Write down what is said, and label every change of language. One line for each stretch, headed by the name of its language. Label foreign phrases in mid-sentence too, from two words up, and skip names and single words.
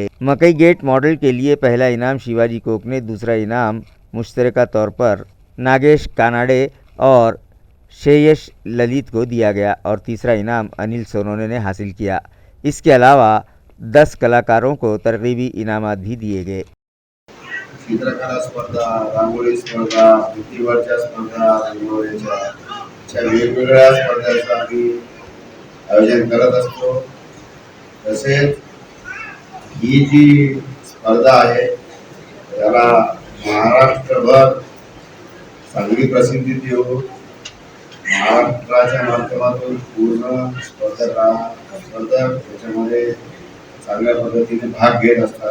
Urdu: مکئی گیٹ ماڈل کے لیے پہلا انعام شیواجی کوک نے، دوسرا انعام مشترکہ طور پر ناگیش کاناڈے اور شیش للت کو دیا گیا اور تیسرا انعام انل سونونے نے حاصل کیا۔ اس کے علاوہ 10 کلاکاروں کو ترغیبی انعامات بھی دیے گئے۔
Marathi: चित्रकला स्पर्धा, रांगोळी स्पर्धा, बुद्धिबळच्या स्पर्धा, रांगोळीच्या अशा वेगवेगळ्या स्पर्धांचं आम्ही आयोजन करत असतो। तसेच ही जी स्पर्धा आहे त्याला महाराष्ट्रभर चांगली प्रसिद्धी देऊ, महाराष्ट्राच्या माध्यमातून पूर्ण स्पर्धक याच्यामध्ये चांगल्या पद्धतीने भाग घेत असतात।